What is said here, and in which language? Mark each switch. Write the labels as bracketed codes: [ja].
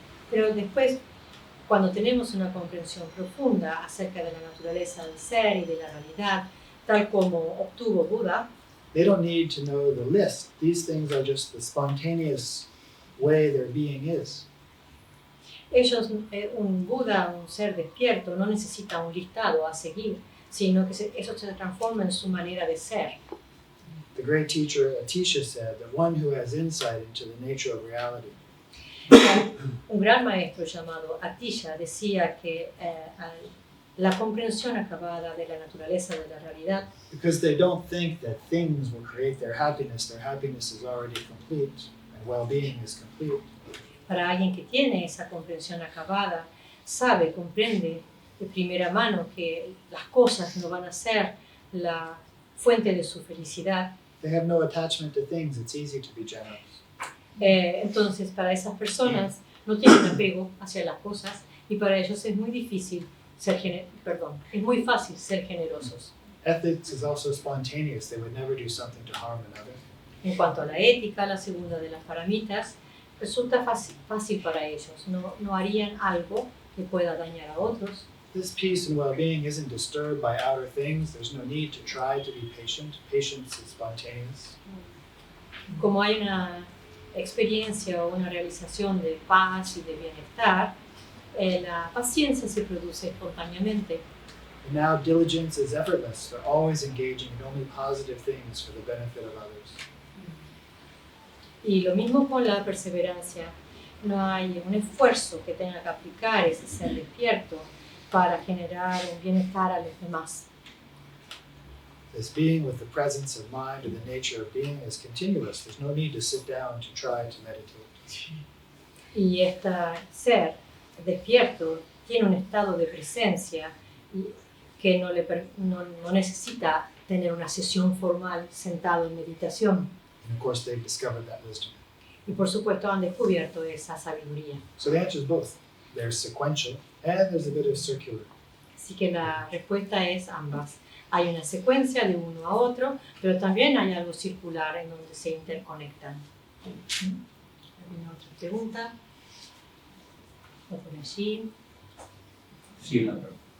[es] Pero después, cuando tenemos una comprensión profunda acerca de la naturaleza del ser y de la realidad, tal como obtuvo Buda, [en] they don't need to know the list. These things are just the spontaneous way their being is. [es] ellos, un Buda, un ser despierto, no necesita un listado a seguir, sino que eso se transforma en su manera de ser. [en] The great teacher Atisha said that one who has insight into the nature of reality [es] Un gran maestro llamado Atisha decía que la comprensión acabada de la naturaleza de la realidad, [en] because they don't think that things will create their happiness is already complete and well-being is complete. [es] para alguien que tiene esa comprensión acabada, sabe, comprende de primera mano que las cosas no van a ser la fuente de su felicidad. [en] They have no attachment to things. It's easy to be generous. [es] Entonces, para esas personas no tienen apego hacia las cosas y para ellos es muy difícil es muy fácil ser generosos. [en] Ethics is also spontaneous. They would never do something to harm another. [es] En cuanto a la ética, la segunda de las paramitas, resulta fácil para ellos. No harían algo que pueda dañar a otros. [en] This peace and well-being isn't disturbed by outer things. There's no need to try to be patient. Patience is spontaneous. [es] Como hay una experiencia o una realización de paz y de bienestar, la paciencia se produce espontáneamente. [en] And now diligence is effortless. They're always engaging in only positive things for the benefit of others. [es] Y lo mismo con la perseverancia. No hay un esfuerzo que tenga que aplicar ese ser despierto para generar un bienestar a los demás. [en] This being with the presence of mind or the nature of being is continuous. There's no need to sit down to try to meditate. [es] Y este ser despierto tiene un estado de presencia que no necesita tener una sesión formal sentado en meditación. [en] And of course, they've discovered that wisdom. [es] Y por supuesto han descubierto esa sabiduría. [en] So the answer is both. There's sequential and there's a bit of circular. [es] Así que la respuesta es ambas. Hay una secuencia de uno a otro, pero también hay algo circular en donde se interconectan. ¿Alguna otra pregunta? ¿O por allí? Sí, una pregunta.